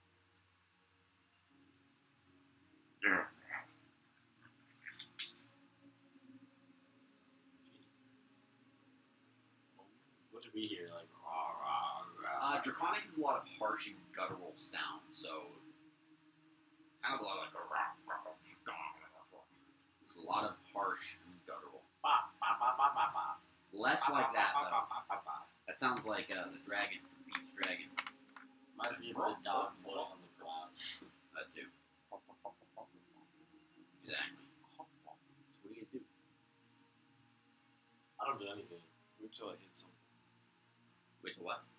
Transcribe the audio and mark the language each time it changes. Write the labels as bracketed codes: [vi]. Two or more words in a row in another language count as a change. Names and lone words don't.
[en] What did we hear? Like, rah, rah, rah. Draconic is a lot of harsh and guttural sound, so kind of a lot of like a rah, rah, rah, rah. There's a lot of harsh and guttural. Ba, ba, ba, ba, ba, ba. Less Ba, like ba, that ba, though. ba, ba, ba. That sounds like the dragon from Pete's Dragon. Reminds me of the dog floating on the cloud. That too. Exactly. So what do you guys do? I don't do anything. Wait till I hit something. Wait till what?